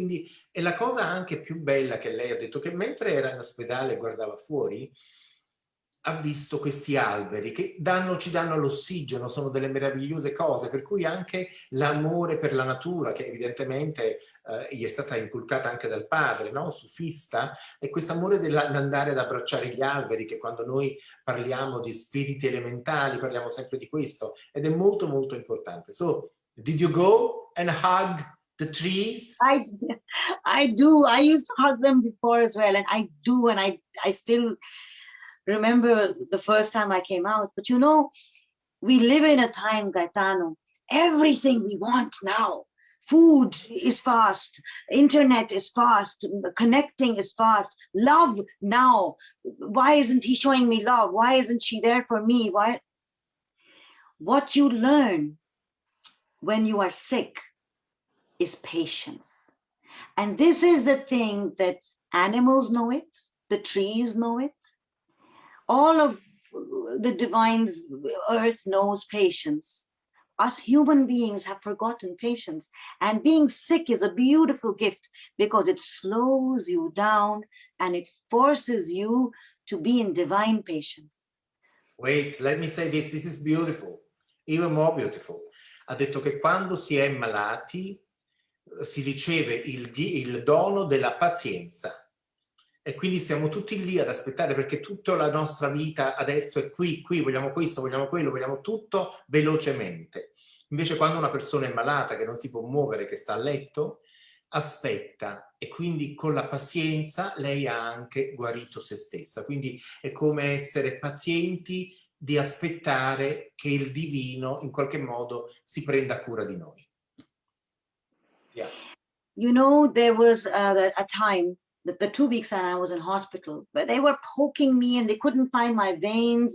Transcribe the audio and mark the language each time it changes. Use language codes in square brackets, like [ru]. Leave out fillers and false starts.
[it] Quindi è la cosa anche più bella che lei ha detto, che mentre era in ospedale e guardava fuori, ha visto questi alberi che ci danno l'ossigeno, sono delle meravigliose cose, per cui anche l'amore per la natura, che evidentemente gli è stata inculcata anche dal padre, no? Sufista, e questo amore dell'andare ad abbracciare gli alberi, che quando noi parliamo di spiriti elementali parliamo sempre di questo, ed è molto molto importante. [en] So, did you go and hug the trees? I do. I used to hug them before as well, and I do, and I still remember the first time I came out. But you know, we live in a time, Gaetano, everything we want now. Food is fast, internet is fast, connecting is fast, love now. Why isn't he showing me love? Why isn't she there for me? Why? What you learn when you are sick is patience. And this is the thing that animals know it, the trees know it, all of the divine's earth knows patience. Us human beings have forgotten patience, and being sick is a beautiful gift because it slows you down and it forces you to be in divine patience. Wait, let me say this is beautiful, even more beautiful. [it] Ha detto che quando si è malati si riceve il dono della pazienza. E quindi stiamo tutti lì ad aspettare, perché tutta la nostra vita adesso è qui, vogliamo questo, vogliamo quello, vogliamo tutto velocemente. Invece quando una persona è malata, che non si può muovere, che sta a letto, aspetta, e quindi con la pazienza lei ha anche guarito se stessa. Quindi è come essere pazienti di aspettare che il divino in qualche modo si prenda cura di noi. [en] Yeah. You know, there was a time, the 2 weeks that I was in hospital, but they were poking me and they couldn't find my veins.